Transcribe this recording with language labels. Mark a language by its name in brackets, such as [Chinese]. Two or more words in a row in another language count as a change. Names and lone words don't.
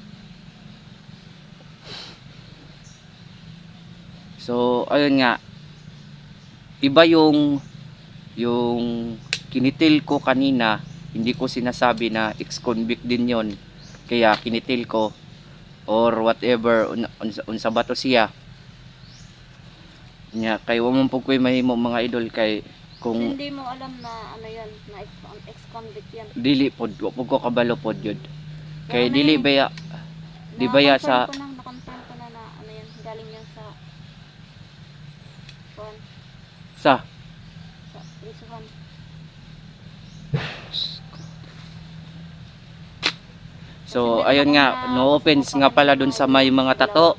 [Filipino] So ayun nga. Iba yung kinitil ko kanina, hindi ko sinasabi na ex-convict din yon. Kaya kinitil ko [English] or whatever [Cebuano] unsa ba to siya. Nya kay wa man pug koy mahimo mga idol kay kung [Filipino] hindi mo alam na ano yan, na ex-convict yan. [Cebuano] dili pod wa pud ko kabalo pod yun. Kay Pero dili baya di baya sa [Filipino] na-confirm ko na ano yan, galing yan sa kuan, sa sa prisuhan. So ayun nga, [English] no offense [Filipino] nga pala dun sa may mga tato.